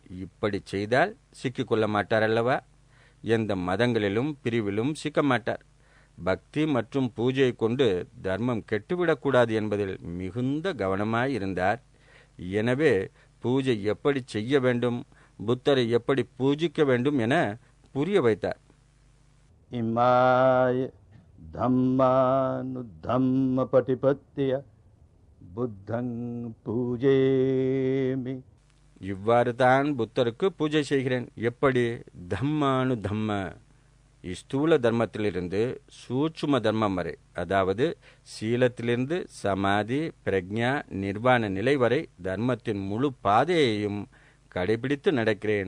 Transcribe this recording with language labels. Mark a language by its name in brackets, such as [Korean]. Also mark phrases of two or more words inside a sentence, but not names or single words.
[Tamil] இப்படி செய்தால் சிக்கிக்கொள்ள மாட்டார் அல்லவா? எந்த மதங்களிலும் பிரிவிலும் சிக்க மாட்டார். பக்தி மற்றும் பூஜையை கொண்டு தர்மம் கெட்டுவிடக்கூடாது என்பதில் மிகுந்த கவனமாயிருந்தார். எனவே பூஜை எப்படி செய்ய வேண்டும், புத்தரை எப்படி பூஜிக்க வேண்டும் என புரிய வைத்தார். [Pali] इमाय धम्मानुधम्म पटिपत्य बुद्धं पूजेमि. [Tamil] இவ்வாறு தான் புத்தருக்கு பூஜை செய்கிறேன். எப்படி? [Pali] धम्मानु धम्म. [Tamil] ஸ்தூல தர்மத்திலிருந்து சூட்சும தர்மம் வரை, அதாவது சீலத்திலிருந்து சமாதி, பிரக்ஞா, நிர்வாண நிலை வரை தர்மத்தின் முழு பாதையையும் கடைபிடித்து நடக்கிறேன்.